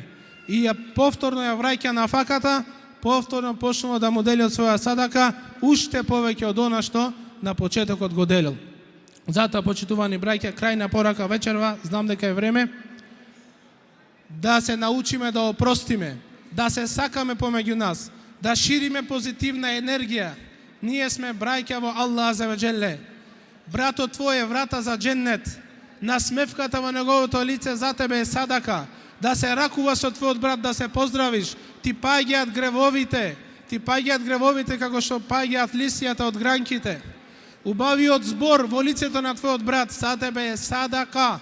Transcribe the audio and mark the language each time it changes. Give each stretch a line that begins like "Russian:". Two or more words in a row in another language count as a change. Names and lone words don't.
Macedonian: И ја повторно ја враќа на факата, повторно почнува да му дели од своја садака, уште повеќе од она што на почетокот го делил. Затоа, почитувани браќа, крајна порака вечерва, знам дека е време, да се научиме да опростиме, да се сакаме помеѓу нас, да шириме позитивна енергија. Ние сме браќа во Аллах
Arabic: عز وجل.
Macedonian: Братот твој е врата за дженнет. Насмевката во неговото лице за тебе е садака. Да се ракуваш со твојот брат, да се поздравиш. Ти паѓаат гревовите како што паѓаат лисијата од гранките. Убавиот збор во лицето на твојот брат за тебе е садака.